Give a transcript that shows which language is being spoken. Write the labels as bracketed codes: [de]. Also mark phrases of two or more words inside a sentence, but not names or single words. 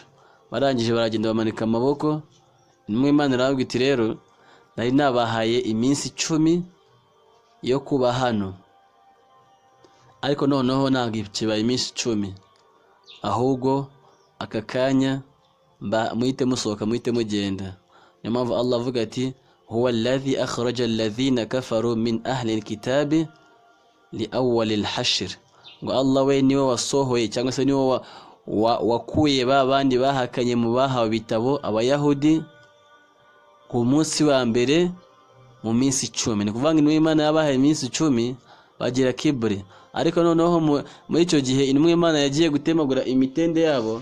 [rw] Barangije baragenda bamanika amaboko. Intumwa y'Imana iravuga iti rero nari nabahaye iminsi 10 yo kuba hano, ariko noneho ntabwo kibaye iminsi 10, ahubwo aka kanya muhite musohoka, muhite mugenda. Niyo mpamvu Allah avuga ati [ar] هو الذي أخرج الذين كفروا من أهل الكتاب لأول الحشر, [rw] ngo Allah we niwe wasohoye cyangwa se niwe wakuye babandi bahakanye mu bahawe bitabo abayahudi ku munsi wa mbere mu minsi 10. Ni kuvuga intumwa y'Imana yabahaye iminsi 10 bagira kiburi, ariko noneho muri icyo gihe intumwa y'Imana yagiye gutemagura imitende yabo.